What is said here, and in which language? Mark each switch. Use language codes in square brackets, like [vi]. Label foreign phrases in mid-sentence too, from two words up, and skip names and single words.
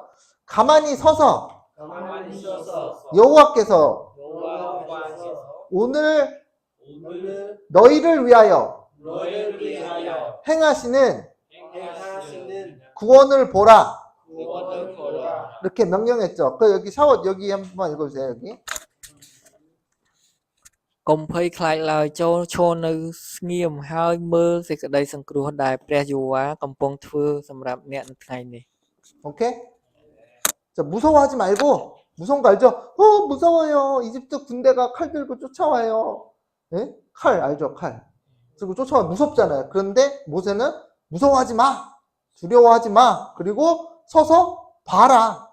[ko] 가만히 서서 여호와께서 오늘 너희를 위하여 행하시는 구원을 보라. 이렇게 명령했죠. 여기 샤워 여기 한번 읽어주세요. 여기. [km] កុំភ័យខ្លាចឡើយចូលឈរនៅស្ងៀមហើយមើលសេចក្តីសង្គ្រោះដែលព្រះយេហូវ៉ាកំពុងធ្វើសម្រាប់អ្នកនៅថ្ងៃនេះ [ko] 오케이? 자, 무서워하지 말고 무서운 거 알죠? 무서워요. 이집트 군대가 칼 들고 쫓아와요. 예? 칼 알죠? 칼. 그리고 쫓아와 무섭잖아요. 그런데 모세는 무서워하지 마. 두려워하지 마. 그리고 서서 봐라.